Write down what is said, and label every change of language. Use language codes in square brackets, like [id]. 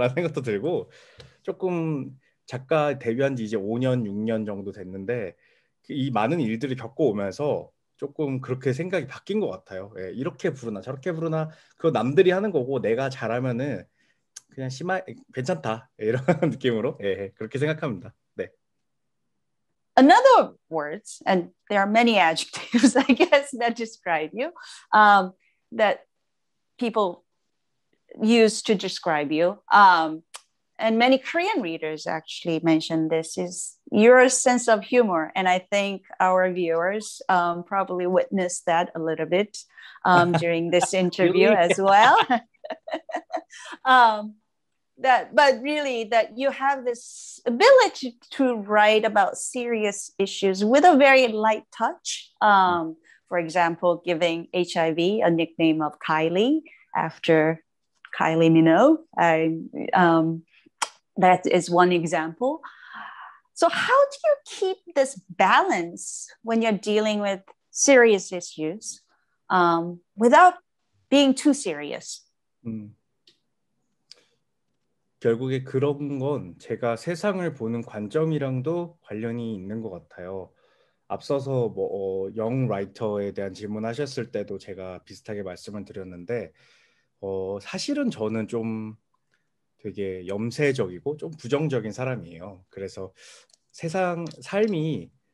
[ko] 라는 생각도 들고 조금 작가 데뷔한 지 이제 5년, 6년 정도 됐는데 이 많은 일들을 겪어오면서 조금 그렇게 생각이 바뀐 것 같아요. 예, 이렇게 부르나 저렇게 부르나 그거 남들이 하는 거고 내가 잘하면은 그냥 괜찮다 이런 느낌으로 그렇게 생각합니다. 네. [en] Another words, and there are many adjectives, I guess, that describe you, that people use to describe you. And many Korean readers actually mention this is your sense of humor. And I think our viewers probably witnessed that a little bit during this interview Really? as well. um, but really that you have this ability to write about serious issues with a very light touch. For example, giving HIV a nickname of Kylie after Kylie Minogue. That is one example. So how do you keep this balance when you're dealing with serious issues without being too serious? [ko] 결국에 그런 건 제가 세상을 보는 관점이랑도 관련이 있는 것 같아요. 앞서서 뭐 영 라이터에 대한 질문하셨을 때도 제가 비슷하게 말씀을 드렸는데 사실은 저는 좀 되게 염세적이고 좀 부정적인 사람이에요. 그래서 삶이